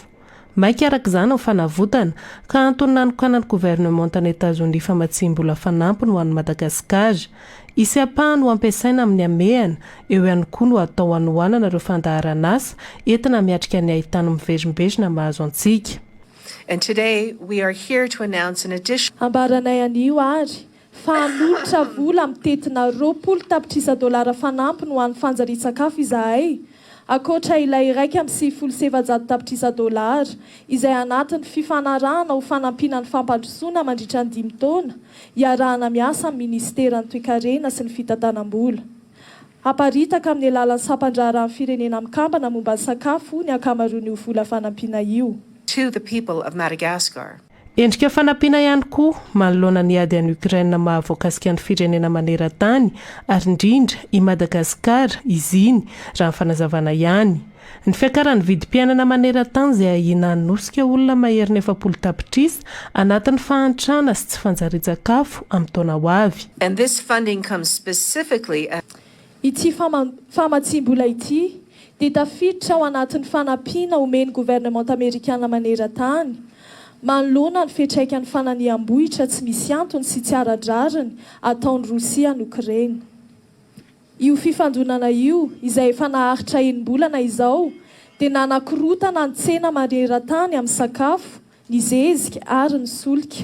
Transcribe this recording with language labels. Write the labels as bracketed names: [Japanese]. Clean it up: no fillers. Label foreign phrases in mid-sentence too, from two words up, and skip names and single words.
[Malagasy] Maika araka izany ny fanavotana ka antony nanokana ny gouvernement tany États-Unis famatsim-bola fanampiny ho an'ny Madagasikara. Isy apahany ho ampiasaina amin'ny amehana, eo ihany koa no atao hanohanana ireo fandaharana asa entina miatrika ny ahitana mivezimbezina mahazo antsika. [English] And today we are here to announce an addition. [Malagasy] Ambaranay anio ary fanolotra vola mitetina $20 fanampiny ho an'ny fanjarian-tsakafo izahay. Akoatra ilay iraika amin'ny $700 izay anatin'ny fifanarahana ho fanampina ny fampandrosoana mandritra ny 5 taona iarahana miasa amin'ny ministeran'ny toe-karena sy ny fitantanam-bola. Aparitaka amin'ny alalan'ny sampandraran'ny firenena mikambana momba ny sakafo ny ankamaroan'io vola fanampiana io. [English] To the people of Madagascar. [Malagasy] Endrika fanampiana ihany koa manoloana ny ady any Ukraine mahavoakasika ny firenena maneran-tany ary indrindra i Madagasikara izy iny raha ny fanazavana ihany. Ny fiakaran'ny vidim-piainana maneran-tany izay ahina hanosika olona mahery 400 tapitrisa anatin'ny fahantrana sy tsy fanjarian-tsakafo amin'ny taona ho avy. [English] And this funding comes specifically [Malagasy] Ity famatsim-bola ity dia tafiditra ao anatin'ny fanampiana omeny gouvernement amerikana maneran-tany manoloana ny fiantraikan'ny fananiam-bohitra tsy misy antony sy tsy ara-drariny ataon'ny Rosia ny Ukraine. Io fifandonana io izay efa naharitra enim-bolana izao dia nanakorotana ny tsena maneran-tany amin'ny sakafo, ny zezika ary ny solika.